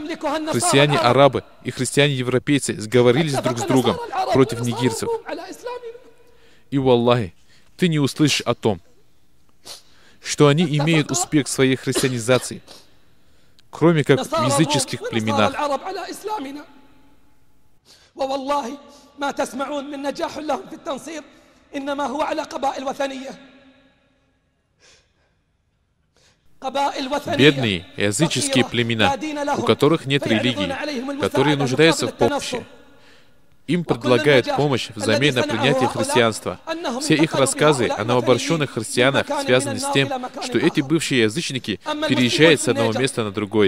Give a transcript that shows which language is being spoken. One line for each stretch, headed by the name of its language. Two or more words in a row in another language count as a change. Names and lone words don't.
Russian: Христиане-арабы и христиане-европейцы сговорились друг с другом против нигерцев. И в Аллахе ты не услышишь о том, что они имеют успех в своей христианизации, кроме как в языческих племенах.
Arabic: ووالله ما تسمعون من نجاح لهم في التنصير إنما هو على قبائل وثنية.
Russian: Бедные языческие племена, у которых нет религии, которые нуждаются в помощи. Им предлагают помощь взамен на принятие христианства. Все их рассказы о новообращенных христианах связаны с тем, что эти бывшие язычники переезжают с одного места на другое.